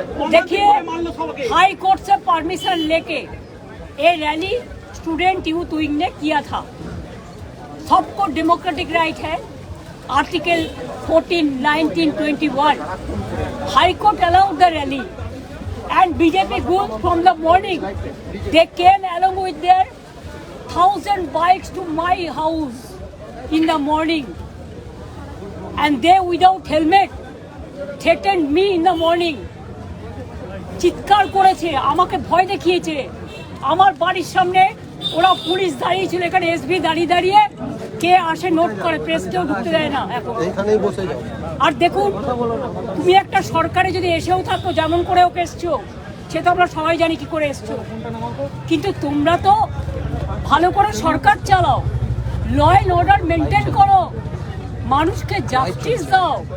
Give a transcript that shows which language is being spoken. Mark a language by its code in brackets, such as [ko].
[hi] देखिए, high court से permission लेके ये रैली स्टूडेंट यूथ विंग ने किया था। सबको डेमोक्रेटिक राइट है। [en] Article 14, 19, 21 high court allowed the rally and BJP goes from the morning. They came along with their 1,000 bikes to my house in the morning, and they without helmet threatened me in the morning. [bn] চিৎকার করেছে, আমাকে ভয় দেখিয়েছে। আমার বাড়ির সামনে ওরা police দাঁড়িয়ে ছিল, এখানে এসবি দাঁড়িয়ে কে আসে নোট করে, প্রেসকেও ঢুকতে দেয় না এখন। আর দেখুন, তুমি একটা সরকারে যদি এসেও থাকো, যেমন করে ওকে এসছো, সে তো আমরা সবাই জানি কি করে এসছো, কিন্তু তোমরা তো ভালো করে সরকার চালাও, ল অ্যান্ড অর্ডার মেনটেন করো, মানুষকে জাস্টিস দাও।